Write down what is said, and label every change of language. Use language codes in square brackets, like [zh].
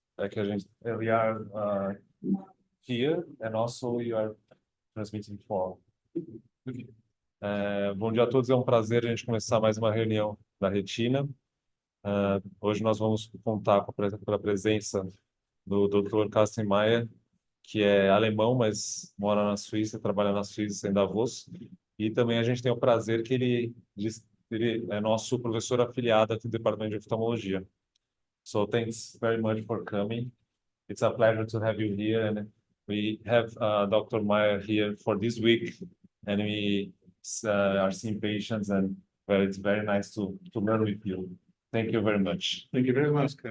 [en] We are here and also we are transmitting for. [pt] Bom dia a todos, é um prazer a gente começar mais uma reunião da Retina. Hoje nós vamos contar com a presença do Dr. Carsten Mayer, que é alemão, mas mora na Suíça, trabalha na Suíça em Davos. E também a gente tem o prazer que ele é nosso professor afiliado aqui do Departamento de Oftalmologia. [en] So thanks very much for coming. It's a pleasure to have you here. And we have Dr. Mayer here for this week, and we are seeing patients, and it's very nice to learn with you. Thank you very much. Thank you very much, Kai.